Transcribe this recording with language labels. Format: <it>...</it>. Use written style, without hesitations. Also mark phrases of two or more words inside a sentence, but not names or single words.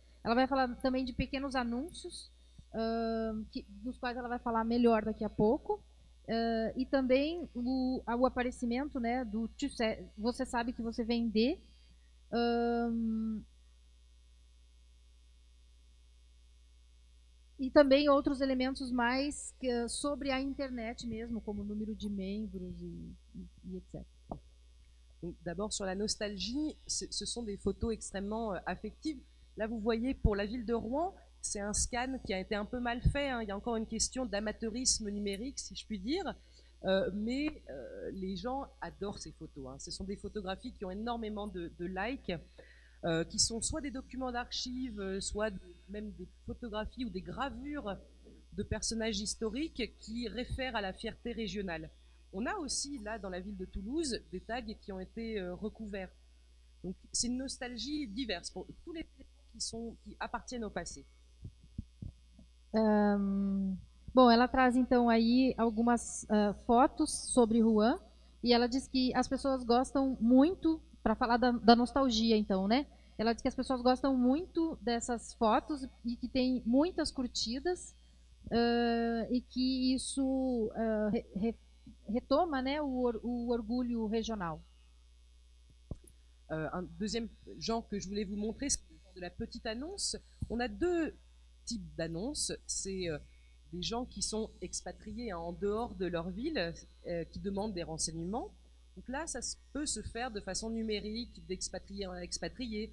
<pt>Ela vai falar também de pequenos anúncios, dos quais ela vai falar melhor daqui a pouco, e também o aparecimento, né, do você sabe que você vem de, e também outros elementos mais sobre a internet mesmo, como o número de membros e etc.</pt> <fr>D'abord sur la nostalgie, ce sont des photos extrêmement affectives. Là vous voyez pour la ville de Rouen, c'est un scan qui a été un peu mal fait, hein. Il y a encore une question d'amateurisme numérique, si je puis dire, mais les gens adorent ces photos, hein. Ce sont des photographies qui ont énormément de likes. qui sont soit des documents d'archives, soit même des photographies ou des gravures de personnages historiques qui réfèrent à la fierté régionale. On a aussi, là, dans la ville de Toulouse, des tags qui ont été recouverts. Donc, c'est une nostalgie diverse pour tous les éléments qui appartiennent au passé.</fr> <pt>Bom, ela traz então aí algumas fotos sobre Rouen e ela diz que as pessoas gostam muito, para falar da nostalgia então, né? Ela diz que as pessoas gostam muito dessas fotos e que tem muitas curtidas e que isso retoma, né, o orgulho regional.</pt> <fr>Un deuxième genre que je voulais vous montrer, c'est de la petite annonce. On a deux types d'annonces. C'est des gens qui sont expatriés en dehors de leur ville, qui demandent des renseignements. Donc là, ça peut se faire de façon numérique, d'expatrié en expatrié.</fr>